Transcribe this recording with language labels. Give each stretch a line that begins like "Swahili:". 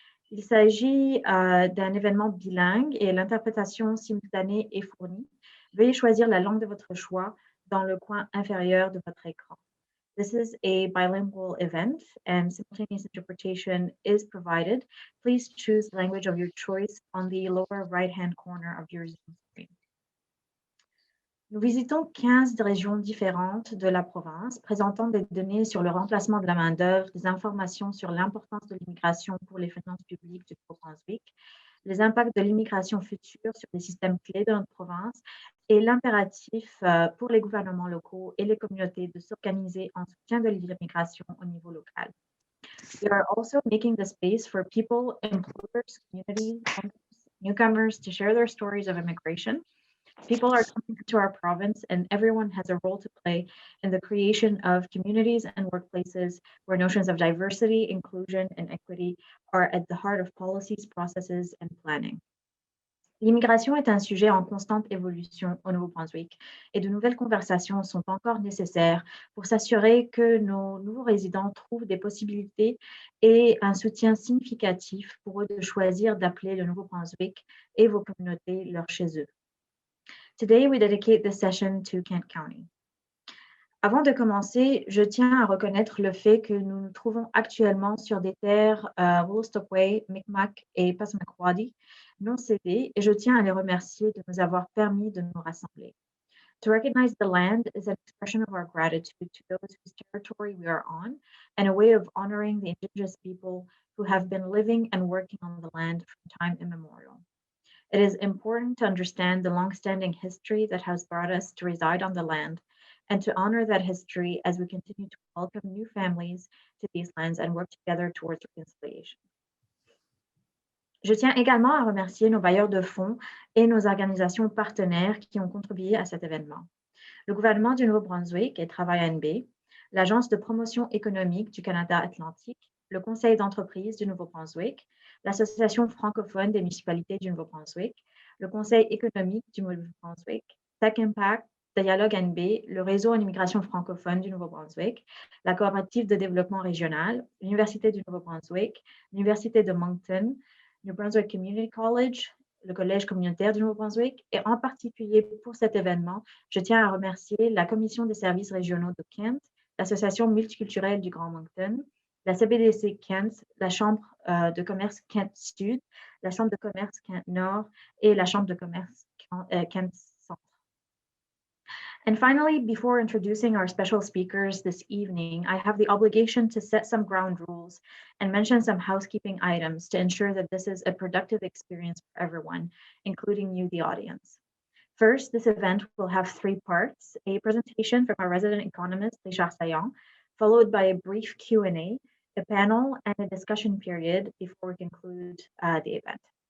French: Il s'agit d'un événement bilingue et l'interprétation simultanée est fournie. Veuillez choisir la langue de votre choix dans le coin inférieur de votre écran.
English: This is a bilingual event and simultaneous interpretation is provided. Please choose the language of your choice on the lower right-hand corner of your Zoom screen.
French: Nous visitons 15 régions différentes de la province, présentant des données sur le remplacement de la main-d'œuvre, des informations sur l'importance de l'immigration pour les finances publiques du Nouveau-Brunswick, les impacts de l'immigration future sur les systèmes clés de notre province et l'impératif pour les gouvernements locaux et les communautés de s'organiser en soutien de l'immigration au niveau local.
English: We are also making the space for people, employers, communities, newcomers to share their stories of immigration. People are coming to our province and everyone has a role to play in the creation of communities and workplaces where notions of diversity, inclusion, and equity are at the heart of policies, processes, and planning.
French: L'immigration est un sujet en constante évolution au Nouveau-Brunswick et de nouvelles conversations sont encore nécessaires pour s'assurer que nos nouveaux résidents trouvent des possibilités et un soutien significatif pour eux de choisir d'appeler le Nouveau-Brunswick et vos communautés leur chez eux.
English: Today, we dedicate this session to Kent County.
French: Avant de commencer, je tiens à reconnaître le fait que nous nous trouvons actuellement sur des terres Wolastoqey, Mi'kmaq et Passamaquoddy non cédées et je tiens à les remercier de nous avoir permis de nous rassembler.
English: To recognize the land is an expression of our gratitude to those whose territory we are on and a way of honoring the Indigenous people who have been living and working on the land from time immemorial. It is important to understand the long-standing history that has brought us to reside on the land and to honor that history as we continue to welcome new families to these lands and work together towards reconciliation.
French: Je tiens également à remercier nos bailleurs de fonds et nos organisations partenaires qui ont contribué à cet événement. Le gouvernement du Nouveau-Brunswick et Travail NB, l'Agence de promotion économique du Canada Atlantique, le Conseil d'entreprise du Nouveau-Brunswick, l'Association francophone des municipalités du Nouveau-Brunswick, le Conseil économique du Nouveau-Brunswick, Tech Impact, Dialogue NB, le réseau en immigration francophone du Nouveau-Brunswick, la coopérative de développement régional, l'Université du Nouveau-Brunswick, l'Université de Moncton, New Brunswick Community College, le Collège communautaire du Nouveau-Brunswick et en particulier pour cet événement, je tiens à remercier la Commission des services régionaux de Kent, l'Association multiculturelle du Grand Moncton, la CBDC Kent, la Chambre de commerce Kent Sud, la Chambre de commerce Kent Nord et la Chambre de commerce Kent Centre.
English: And finally, before introducing our special speakers this evening, I have the obligation to set some ground rules and mention some housekeeping items to ensure that this is a productive experience for everyone, including you, the audience. First, this event will have 3 parts: a presentation from our resident economist, Richard Saillant, followed by a brief Q&A, a panel, and a discussion period before we conclude the event.